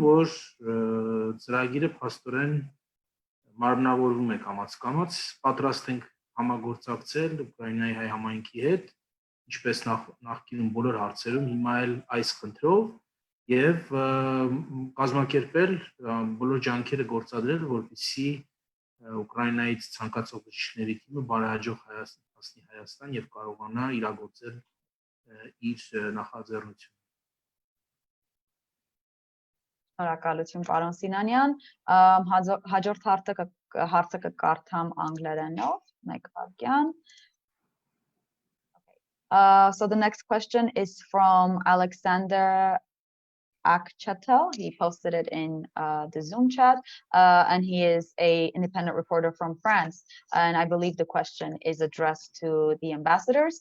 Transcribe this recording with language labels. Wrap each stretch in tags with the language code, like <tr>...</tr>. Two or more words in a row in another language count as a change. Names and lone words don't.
<hy>որ ծրագիրը փաստորեն մարմնավորվում է կամաց-կամաց, պատրաստ ենք համագործակցել Ուկրաինայի հայ համայնքի հետ, ինչպես նախկինում բոլոր հարցերում, հիմա էլ այս խնդրով եւ կազմակերպել բոլոր ջանքերը գործադրել, որպեսզի Ուկրաինայից ցանկացող բժիշկների թիմը բարեհաջող հասնի Հայաստան եւ կարողանա իրագործել իր նախաձեռնությունը։ Շնորհակալություն, պարոն Սինանյան։ Հաջորդ հարցը կկարդամ անգլերենով, մեկ վայրկյան։</hy> <en>So the next question is from Alexander Akchatel. He posted it in the Zoom chat, and he is an independent reporter from France. And I believe the question is addressed to the ambassadors.</en>